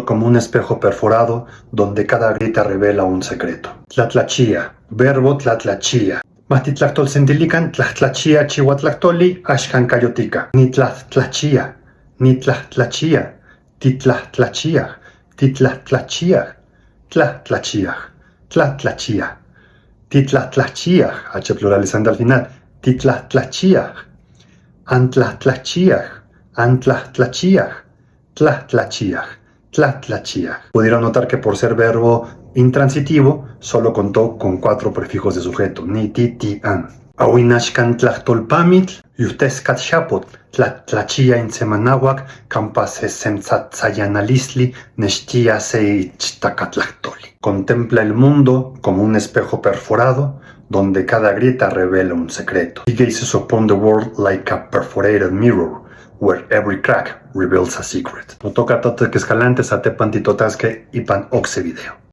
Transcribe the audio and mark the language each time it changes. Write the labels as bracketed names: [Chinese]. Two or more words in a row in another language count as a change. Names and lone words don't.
[Spanish] como un espejo perforado donde cada grita revela un secreto. [Nahuatl languages] Tlatlachia, verbo tlatlachia. Matitlactol sentilican tlatlachia chihuatlactoli ashkan cayotica. Ni tlatlachia, titlatlachia, titlatlachia, tlatlachia, titlatlachia, [Spanish] H pluralizante al final, [Nahuatl languages] titlatlachia, antlatlachia, tlatlachia. [Spanish] Pudieron notar que por ser verbo intransitivo, solo contó con 4 prefijos de sujeto, [Nahuatl languages] ni, ti, an. Awinashkan tlachtolpamit, yusteskat shapot, tlatlachia in semanahuac, campas semtzatzayanalisli, neshtia seichtacatlachtoli. [Spanish] Contempla el mundo como un espejo perforado, donde cada grieta revela un secreto. [English] He gazes upon the world like a perforated mirror, where every crack reveals a secret. No toca tote que escalantes a te pantitotasque y pan oxe video.